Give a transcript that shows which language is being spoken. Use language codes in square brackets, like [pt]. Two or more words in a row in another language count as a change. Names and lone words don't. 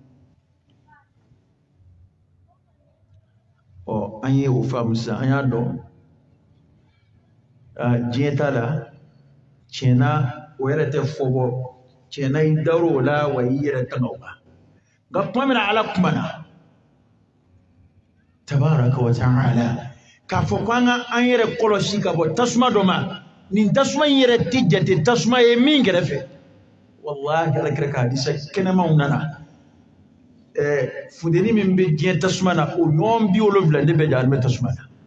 [bm] an ye o faamu sisan an y'a dɔn diɲɛ ta la tiɲɛna o yɛrɛ tɛ fɔ bɔ tiɲɛna I dar'o la wa I yɛrɛ tanga o kan nka tuma min na Ala kumana [ar] تبارك وتعالى [bm] k'a fɔ ko an yɛrɛ kɔlɔsi ka bɔ tasuma dɔ ma nin tasuma in yɛrɛ tɛ jate tasuma ye min kɛrɛfɛ wallahi Alakira ka hadisa kɛnɛmanw nana funteni min bɛ diɲɛ tasuma na o ɲɔgɔn 70 de bɛ jahanama tasuma na